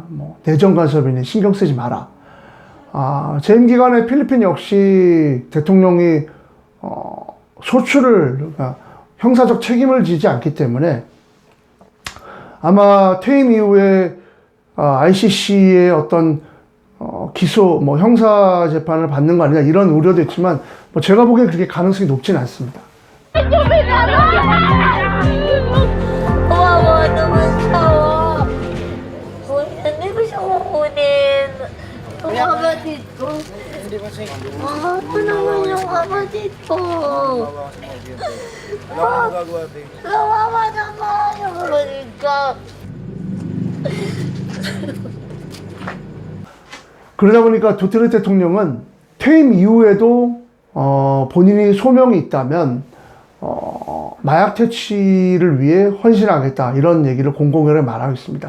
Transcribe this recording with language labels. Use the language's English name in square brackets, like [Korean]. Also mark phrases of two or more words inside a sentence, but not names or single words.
[Korean] 뭐 내정 간섭이니 신경 쓰지 마라. 재임 기간에 필리핀 역시 대통령이 그러니까 형사적 책임을 지지 않기 때문에 아마 퇴임 이후에 ICC의 어떤 기소, 뭐 형사 재판을 받는 거 아니냐 이런 우려도 있지만, 뭐 제가 보기엔 그렇게 가능성이 높지는 않습니다. [Filipino] Kawawa naman siya. Hindi ko siya kukunin. Yung kapatid ko. Ako naman yung kapatid ko. Kawawa naman yung kapatid ko. [Korean] 그러다 보니까 두테르테 대통령은 퇴임 이후에도 본인이 소명이 있다면 마약 퇴치를 위해 헌신하겠다, 이런 얘기를 공공연히 말하고 있습니다.